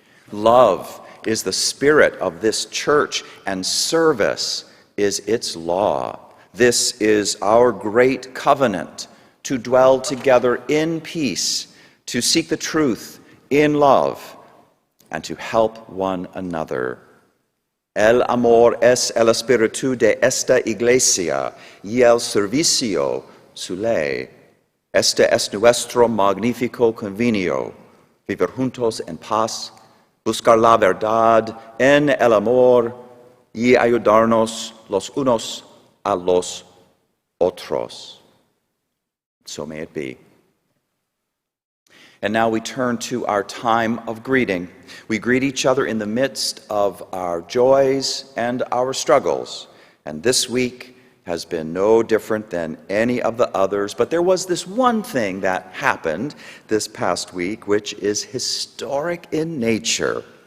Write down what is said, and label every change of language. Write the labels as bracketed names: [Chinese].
[English] Love is the spirit of this church, and service is its law. This is our great covenant, to dwell together in peace, to seek the truth in love, and to help one another. [Spanish] El amor es el espíritu de esta iglesia y el servicio su ley. Este es nuestro magnífico convenio, vivir juntos en paz, buscar la verdad en el amor y ayudarnos los unos a los otros. [English] So may it be. And now we turn to our time of greeting. We greet each other in the midst of our joys and our struggles. And this week has been no different than any of the others. But there was this one thing that happened this past week, which is historic in nature.